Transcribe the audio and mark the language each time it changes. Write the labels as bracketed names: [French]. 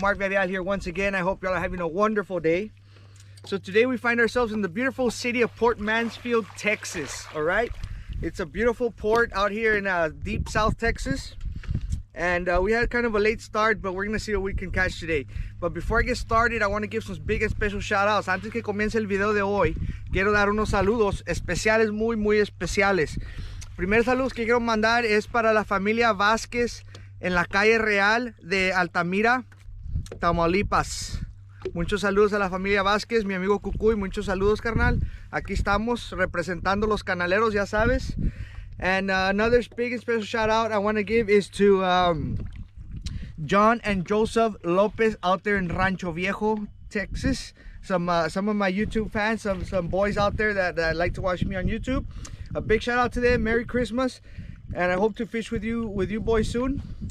[English] Mark Vidal here once again. I hope y'all are having a wonderful day. So today we find ourselves in the beautiful city of Port Mansfield, Texas. All right, it's a beautiful port out here in deep South Texas, and we had kind of a late start, but we're gonna see what we can catch today. But before I get started, I want to give some big and special shout outs. [Spanish] Antes que comience el video de hoy, quiero dar unos saludos especiales, muy especiales. Primer saludo que quiero mandar es para la familia Vázquez en la calle Real de Altamira, Tamaulipas. Muchos saludos a la familia Vázquez, mi amigo Cucuy, muchos saludos, carnal. Aquí estamos representando los canaleros, ya sabes. [English] And another big and special shout out I want to give is to John and Joseph Lopez out there in Rancho Viejo, Texas. Some of my YouTube fans, some boys out there that like to watch me on YouTube. A big shout out to them. Merry Christmas, and I hope to fish with you boys soon.